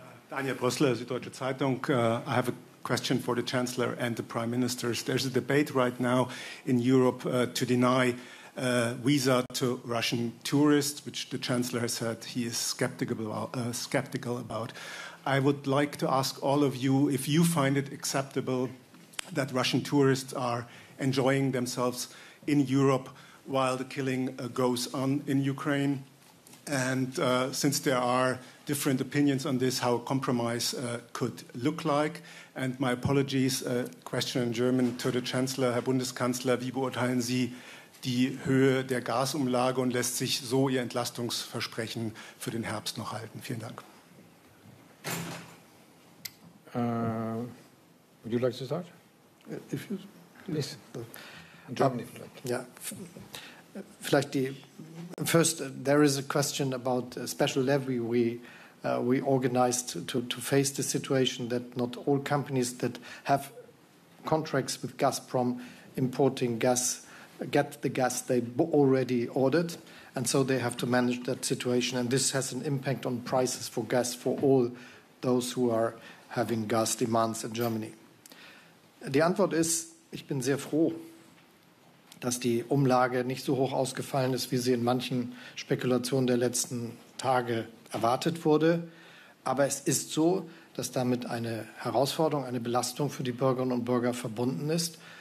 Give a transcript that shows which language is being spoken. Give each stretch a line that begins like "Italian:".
English: Daniel Brössler, Süddeutsche Zeitung. I have a question for the Chancellor and the Prime Ministers. There's a debate right now in Europe to deny visa to Russian tourists, which the Chancellor has said he is skeptical about. I would like to ask all of you if you find it acceptable that Russian tourists are enjoying themselves in Europe while the killing goes on in Ukraine. And since there are different opinions on this, how a compromise could look like. And my apologies, question in German to the Chancellor.
German: Herr Bundeskanzler, wie beurteilen Sie die Höhe der Gasumlage und lässt sich so Ihr Entlastungsversprechen für den Herbst noch halten? Vielen Dank.
English: Would you like to start? If you, please. Germany, yeah. First, there is a question about a special levy we organized to face the situation that not all companies that have contracts with Gazprom importing gas get the gas they already ordered, and so they have to manage that situation. And this has an impact on prices for gas for all those who are having gas demands in Germany.
German: Die Antwort ist, ich bin sehr froh, dass die Umlage nicht so hoch ausgefallen ist, wie sie in manchen Spekulationen der letzten Tage erwartet wurde. Aber es ist so, dass damit eine Herausforderung, eine Belastung für die Bürgerinnen und Bürger verbunden ist.